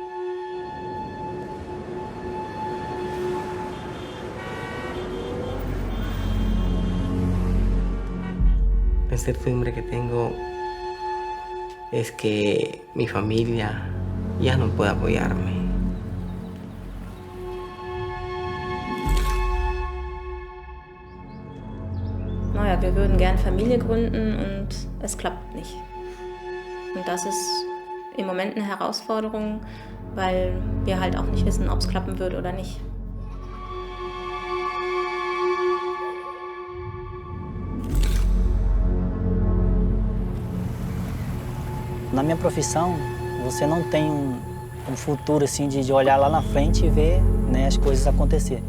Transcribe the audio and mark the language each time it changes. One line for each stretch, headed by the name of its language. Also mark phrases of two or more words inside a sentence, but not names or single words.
Spanish: La incertidumbre que tengo es que mi familia ya no puede apoyarme.
German: Naja, wir würden gern Familie gründen und es klappt nicht. Und das ist im Moment eine Herausforderung, weil wir halt auch nicht wissen, ob es klappen wird oder nicht.
Portuguese: Na minha profissão, você não tem um futuro assim de olhar lá na frente e ver, né, as coisas acontecer.